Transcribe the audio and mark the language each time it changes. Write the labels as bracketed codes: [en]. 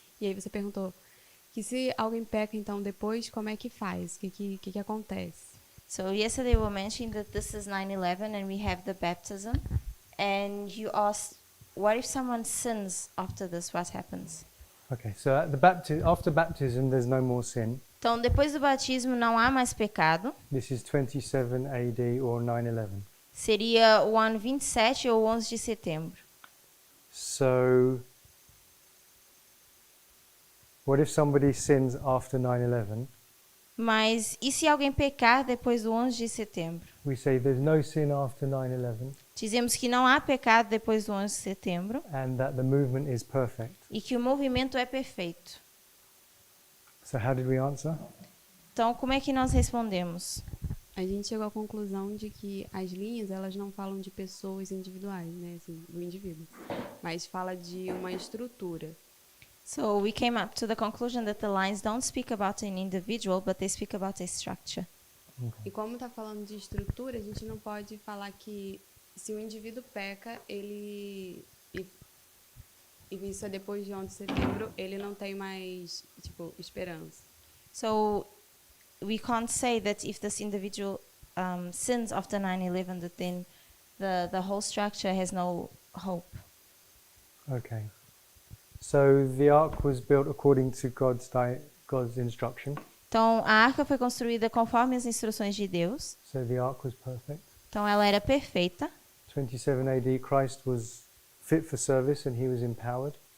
[pt] E aí você perguntou que se alguém peca, então, depois, como é que faz? O que acontece? [en] So yesterday we mentioned that this is 9/11 and we have the baptism. And you asked, what if someone sins after this? What happens? Okay, so at after baptism, there's no more sin. [pt] Então, depois do batismo não há mais pecado. [en] This is 27 AD or 9/11. [pt] Seria o ano 27 ou 11 de setembro. [en] So, what if somebody sins after 9/11? [pt] Mas e se alguém pecar depois do 11 de setembro? [en] We say there's no sin after 9/11 [pt] Dizemos que não há pecado depois do 11 de setembro [en] and that the movement is perfect. [pt] e que o movimento é perfeito. [en] So how did we answer? [pt] Então, como é que nós respondemos? A gente chegou à conclusão de que as linhas, elas não falam de pessoas individuais, né? Assim, do indivíduo. Mas fala de uma estrutura. [en] So we came up to the conclusion that the lines don't speak about an individual, but they speak about a structure. [pt] E como está falando de estrutura, a gente não pode falar que se o indivíduo peca, e isso é depois de 11 de setembro, ele não tem mais, esperança. [en] So we can't say that if this individual sins after 9/11, that then the whole structure has no hope. Okay. So the ark was built according to God's instruction. [pt] Então, a arca foi construída conforme as instruções de Deus. [en] So the ark was perfect. [pt] Então, ela era perfeita. [en] 27 AD, Christ was fit for service and he was empowered.